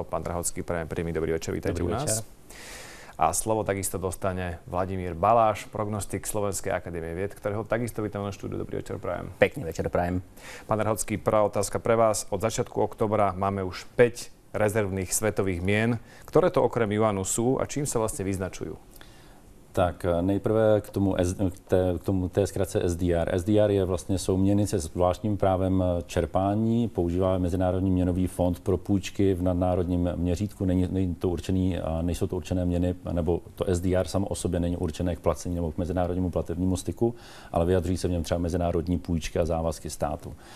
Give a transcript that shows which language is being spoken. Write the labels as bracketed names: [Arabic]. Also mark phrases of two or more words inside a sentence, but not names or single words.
[Slovak] Pán Drahocký, prajem príjemný dobrý večer, vítajte u nás. A slovo takisto dostane Vladimír Baláš, prognostik Slovenskej akadémie vied, ktorého takisto vítam na štúdiu. Dobrý večer, prajem. Pekný večer, prajem. Pán Drahocký, prvá otázka pre vás. Od začiatku októbra máme už 5 rezervných svetových mien. Ktoré to okrem juanu sú a čím sa vlastne vyznačujú? [Czech] Tak nejprve k tomu té zkratce SDR. SDR jsou měny se zvláštním právem čerpání. Používá Mezinárodní měnový fond pro půjčky v nadnárodním měřítku. Nejsou to určené měny, nebo to SDR samo o sobě není určené k placení nebo k mezinárodnímu platebnímu styku, ale vyjadřují se v něm třeba mezinárodní půjčky a závazky státu.